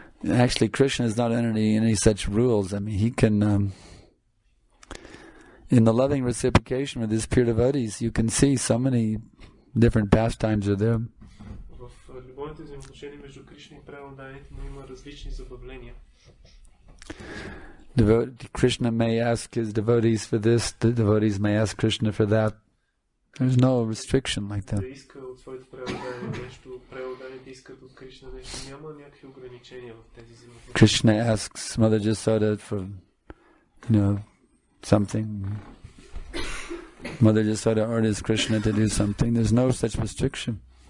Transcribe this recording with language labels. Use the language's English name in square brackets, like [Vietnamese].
[English] Actually, Krishna is not under any such rules. I mean, he can, in the loving reciprocation with his pure devotees, you can see so many different pastimes are there. [Bulgarian] В любовните взаимоотношения между Кришна и преданните има различни забавления. [English] Krishna may ask his devotees for this, the devotees may ask Krishna for that. There's no restriction like that. [Bulgarian] Да иска от своите преданни нещо, преданните искат от Кришна нещо. Няма някакви ограничения в тези взаимоотношения. [English] Krishna asks Mother Jasoda for, something. Mother Jasoda orders Krishna to do something. There's no such restriction.